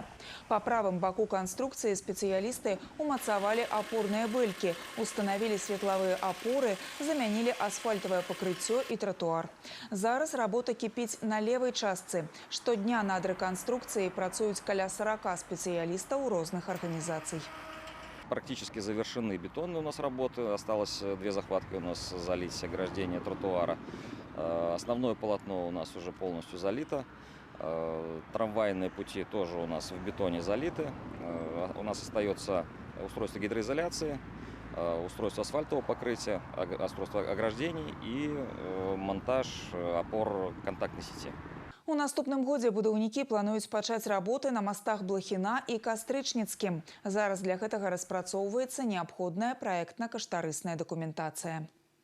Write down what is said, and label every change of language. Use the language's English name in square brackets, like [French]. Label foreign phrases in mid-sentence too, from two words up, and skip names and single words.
[Belarusian] Па правым баку канструкцыі спецыялісты умацавалі апорныя бэлькі, устанавілі светлавыя апоры, замянілі асфальтавае пакрыццё і тратуар. Зараз работа кіпіць на левай частцы. Штодня над рэканструкцыяй працуюць каля 40 спецыялістаў розных арганізацый. [Russian] Практически завершены бетонные у нас работы. Осталось 2 захватки у нас залить ограждение тротуара. Основное полотно у нас уже полностью залито. Трамвайные пути тоже у нас в бетоне залиты. У нас остается устройство гидроизоляции, устройство асфальтового покрытия, устройство ограждений и монтаж опор контактной сети. [Belarusian] У наступным годзе будаўнікі плануюць пачаць работы на мастах Блохіна і Кастрычніцкім. Зараз для гэтага распрацоўваецца неабходная праектна-каштарысная дакументацыя.